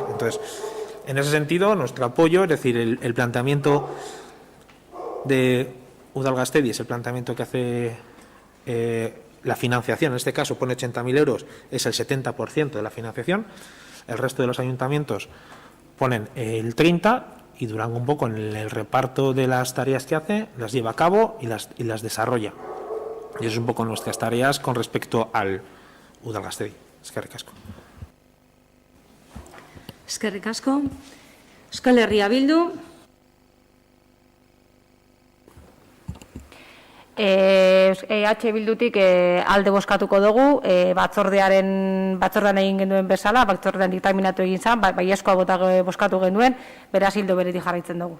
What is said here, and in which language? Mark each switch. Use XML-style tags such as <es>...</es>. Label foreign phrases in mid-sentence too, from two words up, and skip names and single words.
<es>Entonces, en ese sentido, nuestro apoyo, es decir, el planteamiento de Udal Gastedi es el planteamiento que hace la financiación, en este caso pone 80.000 euros, es el 70% de la financiación, el resto de los ayuntamientos ponen el 30% y Durango un poco en el reparto de las tareas que hace, las lleva a cabo y las desarrolla. Y eso es un poco nuestras tareas con respecto al Udal Gastedi.</es> <eu>Eskerrik asko. Eskerrik asko. Euskal Herria Bildu. Bildutik alde bozkatuko dugu, batzordean egin genuen bezala, batzordean diktaminatu egin zen, baiezkoa bozkatu genuen, beraz hildo beretik jarraitzen dugu.</eu>